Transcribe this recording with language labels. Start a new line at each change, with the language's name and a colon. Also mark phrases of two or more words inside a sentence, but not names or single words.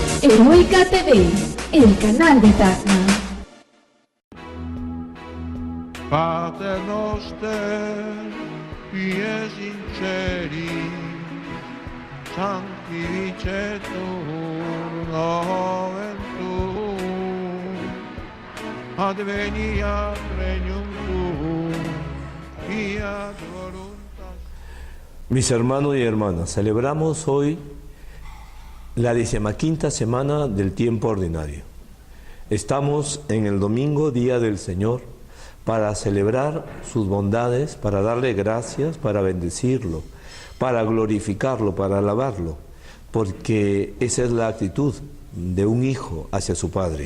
Spanish: Heroica TV, el canal de Tacna.
Latin: Pater noster, pie sinceri, sanctificetur nomen tuum, adveniat regnum tuum, fiat voluntas.
Spanish: Mis hermanos y hermanas, celebramos hoy la 15ª semana del tiempo ordinario. Estamos en el domingo, Día del Señor, para celebrar sus bondades, para darle gracias, para bendecirlo, para glorificarlo, para alabarlo, porque esa es la actitud de un hijo hacia su padre.